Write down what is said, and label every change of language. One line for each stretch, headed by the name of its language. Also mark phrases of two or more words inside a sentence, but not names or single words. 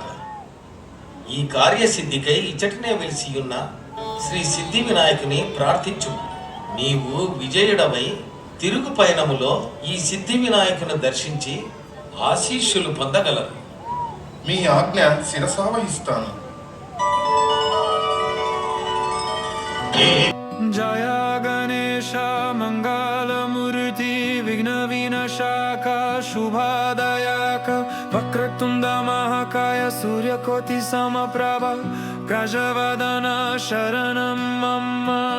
Telugu: ఈ కార్యసిద్ధికై ఇచ్చటనే వెలిసియున్న శ్రీ సిద్ధి వినాయకుని ప్రార్థించు. నీవు విజయుడవై తిరుగు పయనములో ఈ సిద్ధి వినాయకుని దర్శించి ఆశీస్సులు పొందగలరు. మీ ఆజ్ఞ శిరసావహిస్తాను.
Sanskrit: जया गणेश मंगलमूर्ति विघ्न विनाशक शुभदायक वक्रतुंड महाकाय सूर्यकोटि समप्रभ प्रजवदन शरणं मम।